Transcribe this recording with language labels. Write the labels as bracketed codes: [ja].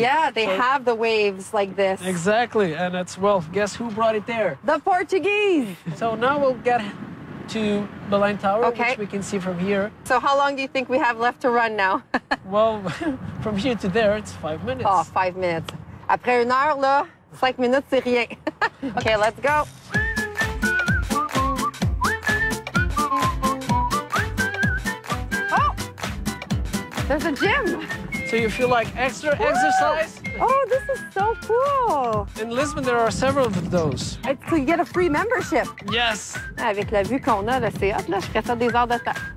[en] Yeah, they have the waves like this. Exactly, and it's, well, guess who brought it there? The Portuguese. So now we'll get to Belém Tower, which we can see from here. So how long do you think we have left to run now? Well, from here to there, it's 5 minutes. Oh, 5 minutes. [fr] Après 1 heure, là, 5 minutes, c'est rien. [en] Okay, let's go. There's a gym. So you feel like extra exercise? Oh, this is so cool. In Lisbon, there are several of those. So you get a free membership. Yes. [fr] Avec la vue qu'on a, là, c'est hot, là. Je ferais ça des heures de temps.